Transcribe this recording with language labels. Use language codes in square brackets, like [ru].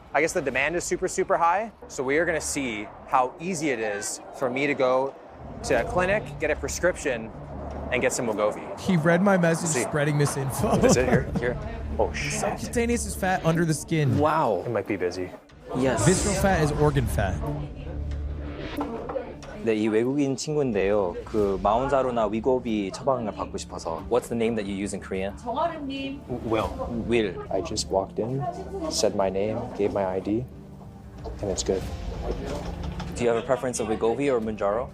[en] I guess the demand is super, super high. So we are gonna see how easy it is for me to go to a clinic, get a prescription, and get some Wegovy. He read my message spreading misinfo. That's it here. Oh shit. Subcutaneous is fat under the skin. Wow. It might be busy. Yes. Visceral fat is organ fat. [ko] 네, 이 외국인 친구인데요. 그 마운자로나 위고비 처방을 받고 싶어서. [en] What's the name that you use in Korean? [ko] 정아름님. [en] Will. I just walked in, said my name, gave my ID, and it's good. Do you have a preference of Wegovy or Mounjaro?